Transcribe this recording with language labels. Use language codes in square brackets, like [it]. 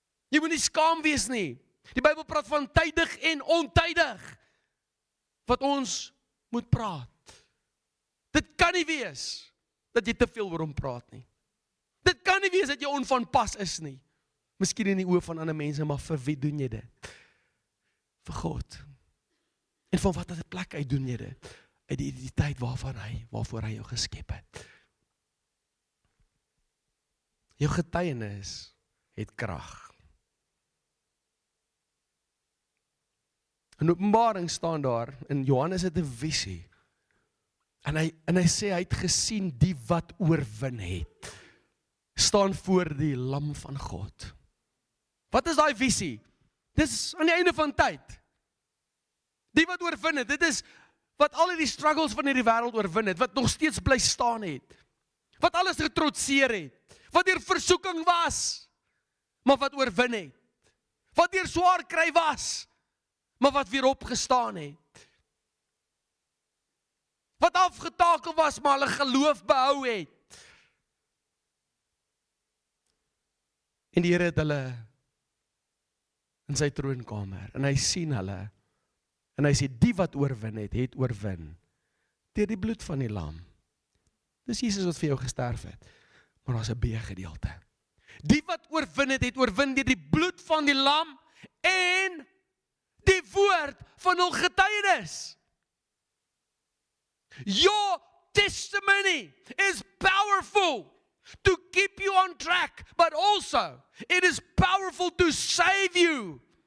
[af] Jy moet nie skaam wees nie. Die Bybel praat van tydig en ontydig, wat ons moet praat. Dit kan nie wees, dat jy te veel oor hom praat nie. Dit kan nie wees, dat jy onvanpas is nie. Miskien in die oë van ander mense, maar vir wie doen jy dit? Vir God. En van wat het plek uit doen jy dit? Uit die identiteit waarvoor hy jou geskep het. Jou getuienis het krag. In Openbaring staan daar, in Johannes het 'n visie. En hy sê, hy het gesien die wat oorwin het. Staan voor die lam van God. Wat is daai visie? Dis aan die einde van tyd. Die wat oorwin het, dit is wat al die struggles van hierdie wêreld oorwin het, wat nog steeds bly staan het, wat alles getrotseer het, wat deur versoeking was, maar wat oorwin het, wat deur swaar kry was, maar wat weer opgestaan het, wat afgetakel was, maar hulle geloof behou het. En die Here het hulle in sy troonkamer, en hy sien hulle, en hy sê, die wat oorwin het oorwin, deur die bloed van die lam. Dis Jesus wat vir jou gesterf het, maar daar is 'n B-gedeelte. Die wat oorwin het oorwin deur die bloed van die lam, en die woord van hul getuienis. [en] Your testimony is powerful to keep you on track, but also it is powerful to save you.